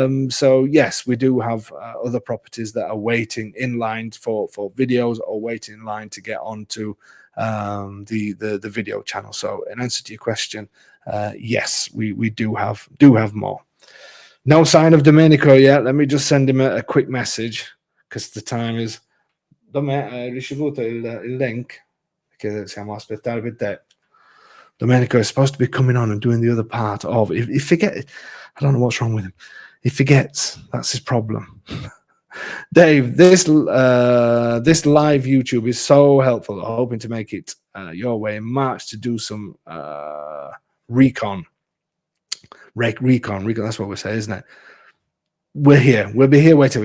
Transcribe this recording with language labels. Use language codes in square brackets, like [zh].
[en] So yes, we do have other properties that are waiting in line for videos or waiting in line to get onto the video channel. So in answer to your question, yes, we do have more. No sign of Domenico yet. Let me just send him a quick message, because the time is. [it] Hai ricevuto il link? Perché siamo a aspettare per te. [en] Domenico is supposed to be coming on and doing the other part of. If he forget, I don't know what's wrong with him. He forgets. That's his problem. Dave, this live YouTube is so helpful. I'm hoping to make it your way in March to do some recon. That's what we say, isn't it? we're here. We'll be here waiting.